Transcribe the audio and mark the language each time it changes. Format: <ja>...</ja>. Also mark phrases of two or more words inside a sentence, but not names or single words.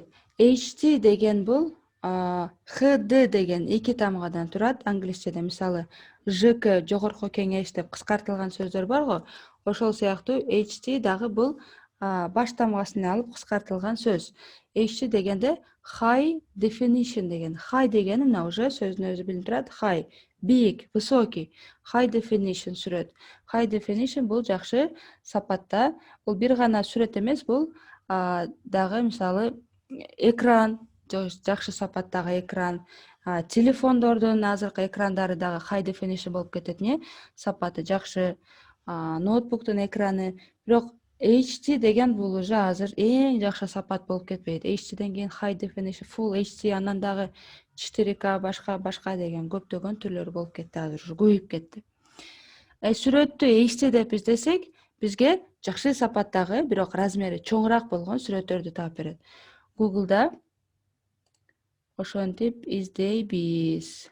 <ky>HD деген бул HD деген 2 тамгадан турат англисчеде. Мисалы, ЖК жогорку кеңеш деп кыскартылган сөздөр барго, ошол сыяктуу HD дагы бул баш тамгасын алып кыскартылган сөз. HD дегенде</ky> <en>high definition</en> <ky>деген. High дегени мына уже сөздүн өзү билинип турат. High, бийик, высокий.</ky> <en>High definition</en> <ky>сүрөт.</ky> <en>High definition</en> <ky>бул жакшы сапатта. Бул бир гана сүрөт эмес, бул дагы мисалы экран, жакшы сапаттагы экран. Телефондордун азыркы экрандары дагы</ky> <en>high definition</en> <ky>болуп кетет. Эмне? Сапаты жакшы. Ноутбуктун экраны. Бирок HD деген бул уже азыр эң жакшы сапат болуп кетпейт. HDден кийин</ky> <en>high definition, full HD,</en> <ky>анан дагы 4K башка деген көптөгөн түрлөрү болуп кетти азыр, уже көбөйүп кетти. Сүрөттү HD деп издесек, бизге жакшы сапаттагы, бирок размери чоңураак болгон сүрөттөрдү таап берет. Google'да ошентип издейбиз.</ky>